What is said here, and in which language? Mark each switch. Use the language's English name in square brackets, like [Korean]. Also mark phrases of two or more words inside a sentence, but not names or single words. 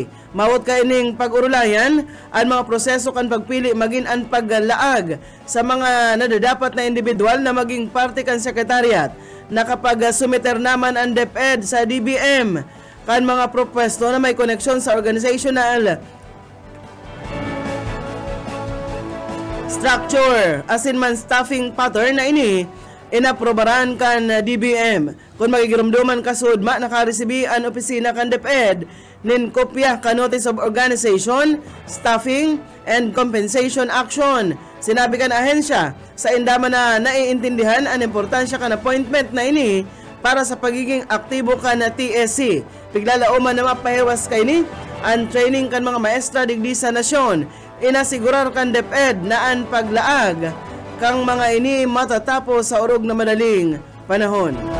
[Bikol] Mawot ka ining pag-urulayan ang mga proseso kan pagpili maging ang paglaag sa mga nadadapat na individual na maging parte kan sekretariat na kapag sumiter naman ang DepEd sa DBM kan mga propwesto na may koneksyon sa [English] organizational structure [Bikol] asin man [English] staffing pattern [Bikol] na ini inaprobaran kan DBM. Kung magigirumduman kasudma nakaresibi ang opisina kan DepEd nin kopya ka [English] notice of organization, staffing, and compensation action. [Bikol] Sinabi kan ahensya sa indama na naiintindihan ang importansya kan appointment na ini para sa pagiging aktibo ka na TSC. Piglalauman na mapahiwas kay ni ang training kan mga maestra digdi sa nasyon. Inasigurar kan DepEd na ang paglaag kang mga ini matatapos sa urog na madaling panahon.